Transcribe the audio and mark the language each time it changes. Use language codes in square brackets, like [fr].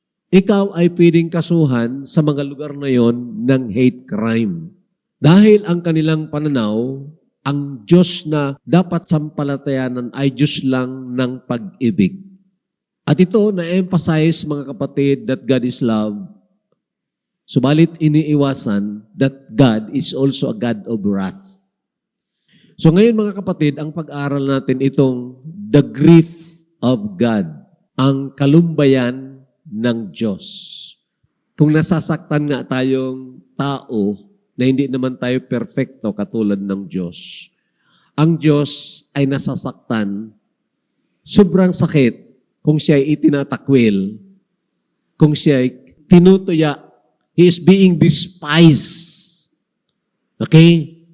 [tl] Ikaw ay pwedeng kasuhan sa mga lugar na yon ng hate crime. Dahil ang kanilang pananaw, ang Diyos na dapat sampalatayanan ay Diyos lang ng pag-ibig. At ito na-emphasize, mga kapatid, [en] that God is love. [tl] Subalit iniiwasan [en] that God is also a God of wrath. [tl] So ngayon, mga kapatid, ang pag-aaral natin itong [en] the grief of God, [tl] ang kalumbayan ng Diyos. Kung nasasaktan nga tayong tao na hindi naman tayo perfecto katulad ng Diyos, ang Diyos ay nasasaktan, sobrang sakit kung siya ay itinatakwil, kung siya ay tinutuya, [en] He is being despised. [tl] Okay?